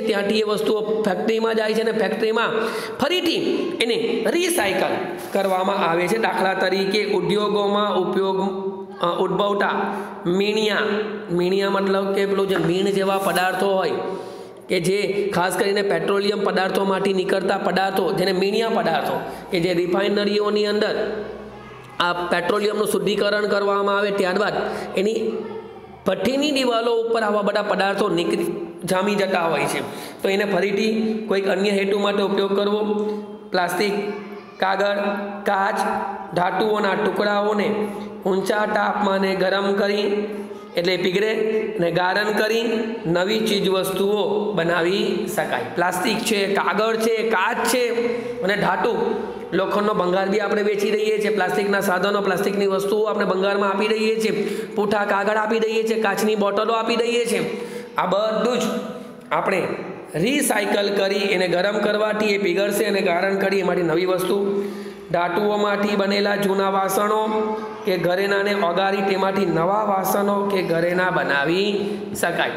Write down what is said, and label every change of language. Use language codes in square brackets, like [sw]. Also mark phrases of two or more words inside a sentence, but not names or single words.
[gu] ત્યાંથી એ વસ્તુઓ ફેક્ટરીમાં જાય છે અને ફેક્ટરીમાં ફરીથી એને રિસાયકલ કરવામાં આવે છે। દાખલા તરીકે ઉદ્યોગોમાં ઉપયોગ ઉદ્ભવતા મીણિયા મતલબ કે પેલું જે મીણ જેવા પદાર્થો હોય કે જે ખાસ કરીને પેટ્રોલિયમ પદાર્થો માંથી નીકળતા પદાર્થો જેને મીણિયા પદાર્થો કે જે રિફાઇનરીઓની અંદર આ પેટ્રોલિયમનું શુદ્ધિકરણ કરવામાં આવે ત્યારબાદ એની ભઠ્ઠીની દીવાલો ઉપર આવા બધા પદાર્થો જામી જતા હોય છે, તો એને ફરીથી કોઈક અન્ય હેતુ માટે ઉપયોગ કરવો। પ્લાસ્ટિક, કાગળ, કાચ, ધાતુઓના ટુકડાઓને ઊંચા તાપમાને ગરમ કરી એટલે પીગળે ને ગારણ કરી નવી ચીજ વસ્તુઓ બનાવી શકાય। પ્લાસ્ટિક છે, કાગળ છે, કાચ છે અને ધાતુ, લોખંડનો ભંગાર બી આપણે વેચી दઈએ છીએ। પ્લાસ્ટિકના સાધનો, પ્લાસ્ટિકની વસ્તુઓ આપણે ભંગારમાં આપી दઈએ છીએ। પૂઠા, કાગળ આપી दઈએ છીએ, કાચની બોટલો આપી दઈએ છીએ। આ બધું જ આપણે રિસાયકલ કરી એને ગરમ કરવાથી એ પીગળશે અને ગારણ કરી એમાંથી નવી વસ્તુ, ધાતુઓમાંથી બનેલા જૂના વાસણો કે ઘરેણાને ઓગાળી તેમાંથી નવા વાસણો કે ઘરેણાં બનાવી શકાય.